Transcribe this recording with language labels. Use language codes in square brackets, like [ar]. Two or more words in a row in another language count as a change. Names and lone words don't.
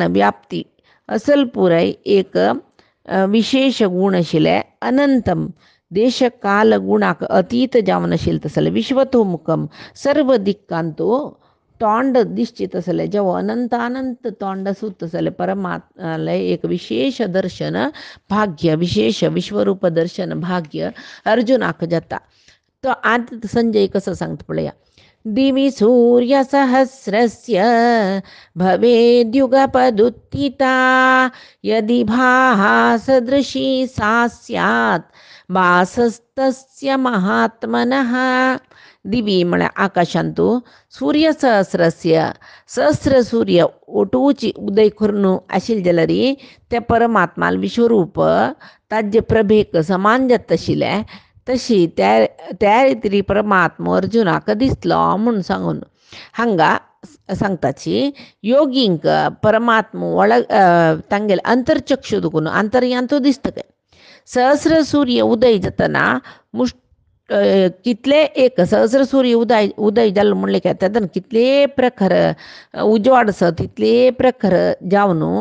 [kok] व्याप्ती असल पुराय एक विशेष गुण आशिल्ले अनंतम देश काल गुणाक अतीत जावन आशिल्ले तसले विश्वतोमुखम सर्व दिक्कांतो तोंड दिसचे तसले जेव अनंत तोंड आसूं तसले परमात्माले एक विशेष दर्शन भाग्य विशेष विश्वरूप दर्शन भाग्य अर्जुनाक जाता तो आत संजय कसं सांगता पळया [sa] दिवि सूर्य सहस्रस्य भवेद्युगपदुत्थिता यदि भासदृशी सा स्यात् भासस्तस्य महात्मनः [kok] दिवी म्हळ्यार आकाशांतू सूर्य सहस्र सूर्य ओटूची उदय करून आशिल्ले जाल्यार ते परमात्माल विश्वरूप ताजे प्रभेक समान जाता आशिल्ले तशी त्या रितीन परमात्मा अर्जुनाक दिसलो म्हूण सांगून हांगा सांगताची योगींक परमात्मा ಒಳಗ तांगेले अंतरचक्षु दुखून अंतर्यांतू दिसता काय सहस्र सूर्य उदय जातना कितले एक सहस्र सूर्य उदय जाल्लो म्हणले काय तेदन कितले प्रखर उजवाड आसा तितले प्रखर जावन